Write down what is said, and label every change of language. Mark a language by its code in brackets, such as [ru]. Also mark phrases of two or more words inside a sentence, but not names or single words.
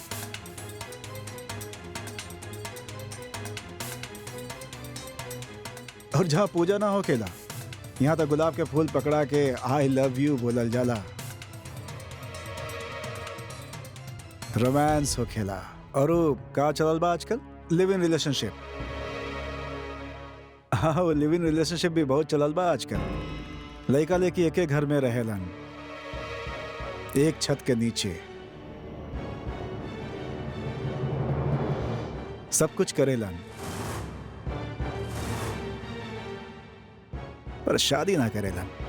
[bho] और जहाँ पूजा ना होकेला, यहाँ तो गुलाब के फूल पकड़ा के [en] I love you [bho] बोलल जाला, रोमांस होकेला। और वो का चलल बा आजकल, [en] live in relationship. [bho] हाँ वो [en] live in relationship [bho] भी बहुत चलल बा आजकल। लड़का लेके एक घर में रहेलन, एक छत के नीचे, सब कुछ करेलन, पर शादी ना करेलन।